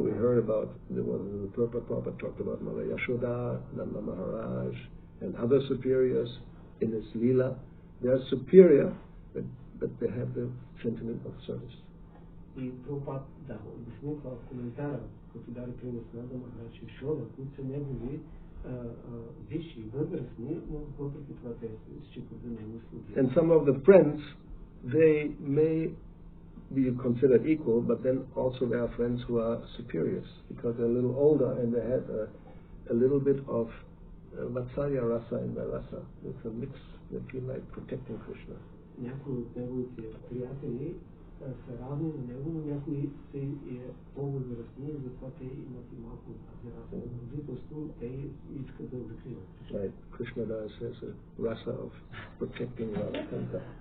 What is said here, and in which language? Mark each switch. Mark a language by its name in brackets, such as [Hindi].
[English] Yeah, we heard about the Prabhupada talked about Mother Yashoda, Nanda Maharaj, and other superiors in his lila. They are superior, but they have the sentiment of service. [Bulgarian] И Прабхупад обясни това в коментара, като даде принос на Нанда Махарадж и Йашода, които са негови висши, възрастни, но въпреки това те се считат за негови слуги. [English] And some of the friends, they may be considered equal, but then also there are friends who are superiors because they're a little older and they have a little bit of Vatsalya rasa in their rasa. It's a mix. They feel like protecting Krishna. [Bulgarian] Някои от неговите приятели са равни на него, но някои са по-възрастни и затова те имат и малко тази раса. Родителство, те искат да закриват. [English] Right. Krishna Das has a rasa of protecting Radha.